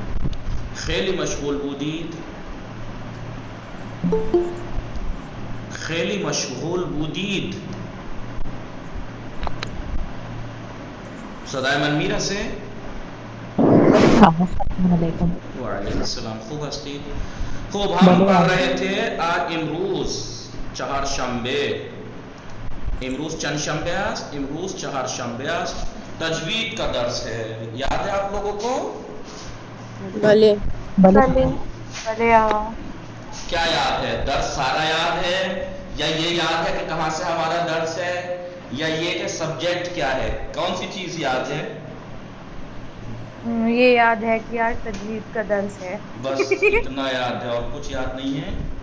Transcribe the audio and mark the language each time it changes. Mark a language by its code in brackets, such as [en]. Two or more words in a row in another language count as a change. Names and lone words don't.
[fa] خیلی مشغول بودید؟ خیلی مشغول بودید. صدای من میرسه؟ [ar] السلام علیکم. وعلیکم السلام. [fa] خوب هستید؟ خوب [ur] ہم پڑھ رہے تھے آج [fa] امروز چهارشنبه. امروز چند شنبه است؟ امروز چهارشنبه است. [ur] تجوید کا درس ہے. یاد ہے آپ لوگوں کو؟ [fa] بله بله بله آقا. [ur] کیا یاد ہے؟ درس سارا یاد ہے یا یہ یاد ہے کہ کہاں سے ہمارا درس ہے یا یہ کہ سبجیکٹ کیا ہے؟ کون سی چیز یاد ہے؟ یہ یاد ہے کہ آج تجوید کا درس ہے. بس اتنا یاد ہے اور کچھ یاد نہیں ہے؟